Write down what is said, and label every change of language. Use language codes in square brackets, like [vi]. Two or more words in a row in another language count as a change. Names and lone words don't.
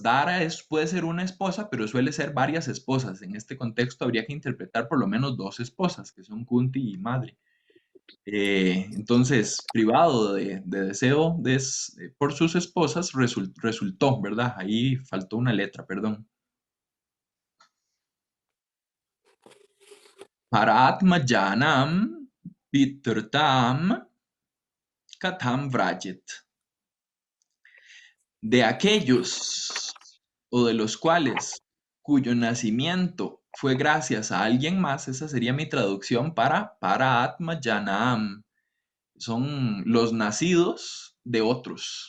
[es] Dara puede ser una esposa, pero suele ser varias esposas. En este contexto habría que interpretar por lo menos dos esposas, que son Kunti y Madre. Entonces, privado de deseo por sus esposas, resultó, ¿verdad? Ahí faltó una letra, perdón. [sa] Paratmajanam piturtam katam vrajet. [es] De aquellos o de los cuales cuyo nacimiento fue gracias a alguien más, esa sería mi traducción para [sa] Atma Yanam. [es] Son los nacidos de otros.